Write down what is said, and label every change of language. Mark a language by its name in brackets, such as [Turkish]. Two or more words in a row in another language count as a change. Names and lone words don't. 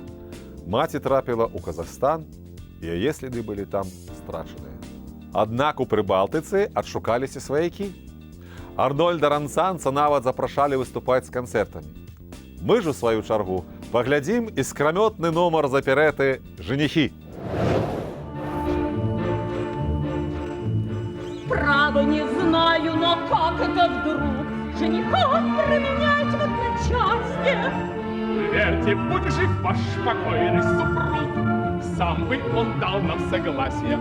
[Belarusian] Маці трапіла ў Казахстан, і яе следы былі там страчаныя. Аднак у Прыбалтыцы адшукаліся сваякі. Арнольда Рансанса нават запрашалі выступаць з канцэртамі. Мы ж, у сваю чаргу, паглядзім іскрамётны нумар з аперэты «Женихи». [Russian] Право не знаю, но как это вдруг жениха променять в одночасье? Верьте, будь жив ваш покойный супруг, сам бы он дал нам согласие.